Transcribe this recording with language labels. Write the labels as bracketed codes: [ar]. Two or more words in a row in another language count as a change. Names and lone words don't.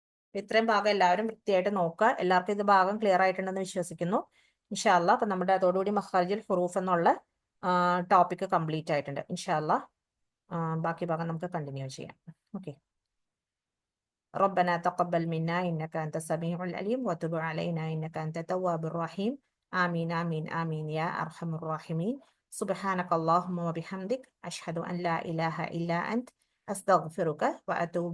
[ml] ഇത്രയും ഭാഗം എല്ലാവരും വൃത്തിയായിട്ട് നോക്കുക. എല്ലാവർക്കും ഇത് ഭാഗം [en] clear [ml] വിശ്വസിക്കുന്നു. [ar] إن شاء الله. [ml] അപ്പൊ നമ്മുടെ അതോടുകൂടി [ar] مخارج الحروف [ml] എന്നുള്ള [en] topic complete [ml] ആയിട്ടുണ്ട്. [ar] إن شاء الله. [ml] ബാക്കി ഭാഗം നമുക്ക് കണ്ടിന്യൂ ചെയ്യാം. ഓക്കെ. [ar] ربنا تقبل منا إنك أنت السميع العليم وتب علينا إنك أنت التواب الرحيم. آمين آمين آمين يا أرحم الراحمين. سبحانك اللهم وبحمدك أشهد أن لا إله إلا أنت أستغفرك وأتوب إليك.